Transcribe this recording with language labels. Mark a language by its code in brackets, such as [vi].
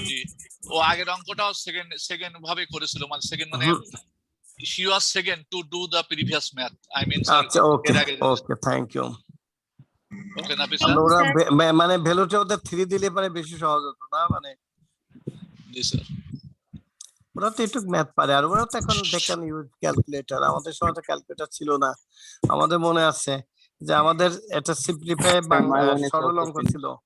[bn] জি, ও আগের অঙ্কটাও সেকেন্ড ভাবে করেছিল, মানে সেকেন্ড মানে হুম, [en] she was second to do the previous math. I mean sir [bn] আচ্ছা ওকে এর আগে। [en] Okay, thank you. [bn] ওকে নাফিসা। ওরা মানে ভ্যালুটা ওদের 3 দিলে পরে বেশি সহজ হতো না, মানে জি স্যার। ওরা তো একটু ম্যাথ পারে, আর ওরা তো এখন দেখেন ইউজ ক্যালকুলেটর। আমাদের সময় তো ক্যালকুলেটর ছিল না। আমাদের মনে আছে যে আমাদের এটা সিম্পলিফাই সরল অঙ্ক ছিল,